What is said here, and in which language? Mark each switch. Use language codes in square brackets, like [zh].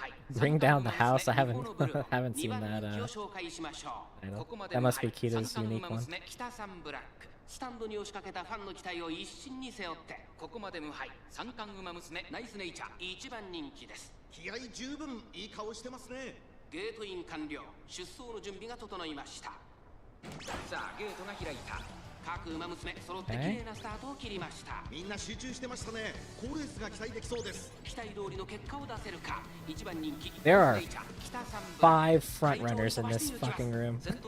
[en] Bring down the house. I haven't seen that title. That must be Kita's unique one. [ja] スタンドに押しかけたファンの期待を一身に背負ってここまで無敗三冠馬娘ナイスネイチャー一番人気です。気合十分いい顔してますね。ゲートイン完了。出走の準備が整いました。さあゲートが開いた。各馬娘揃って綺麗なスタートを切りました。みんな集中してましたね。好レースが期待できそうです。期待通りの結果を出せるか。一番人気 [en] There are 5 front runners in this fucking room.